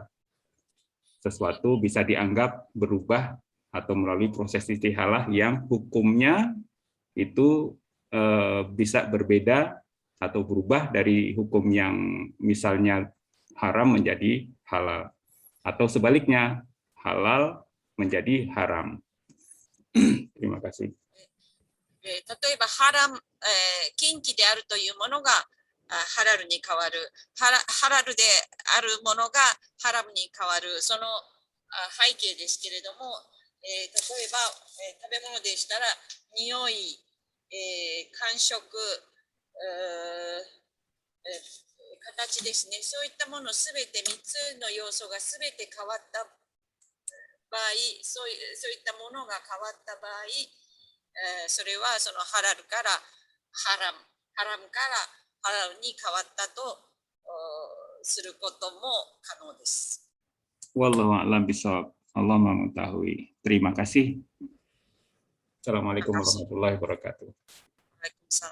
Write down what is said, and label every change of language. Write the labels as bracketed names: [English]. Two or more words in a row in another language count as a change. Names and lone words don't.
[Indonesian] Sesuatu bisa dianggap berubah atau melalui proses istihalah yang hukumnya itu bisa berbeda atau berubah dari hukum yang misalnya haram menjadi halal, atau sebaliknya halal menjadi haram. Terima kasih. [Japanese] 例えば禁忌であるというものがハラルに変わる、ハラルであるものがハラムに変わる、その背景ですけれども、例えば食べ物でしたら匂い、感触、形ですね、そういったものすべて3つの要素がすべて変わった場合、そういったものが変わった場合、それはそのハラルからハラムからハラルに変わったとすることも可能です。 [Arabic] والله أعلم بالصواب. [Indonesian] Allah mengetahui. Terima kasih. [Arabic] السلام عليكم ورحمة الله وبركاته. Waalaikumsalam.